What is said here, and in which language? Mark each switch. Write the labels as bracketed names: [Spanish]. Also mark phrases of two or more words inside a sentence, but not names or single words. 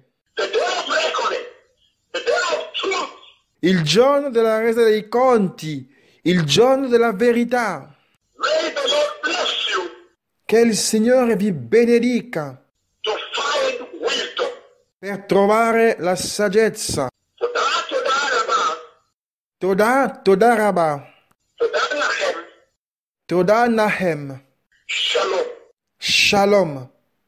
[English] the day of reckoning, the day of truth. [Italian] Il giorno della resa dei conti, il giorno della verità. [English] May the Lord bless you [Italian] Che il Signore vi benedica [English] to find wisdom. [Italian] per trovare la saggezza. [Hebrew] Todah, תודה רבה, Todah Nahem, Toda Nahem, Shalom. Shalom.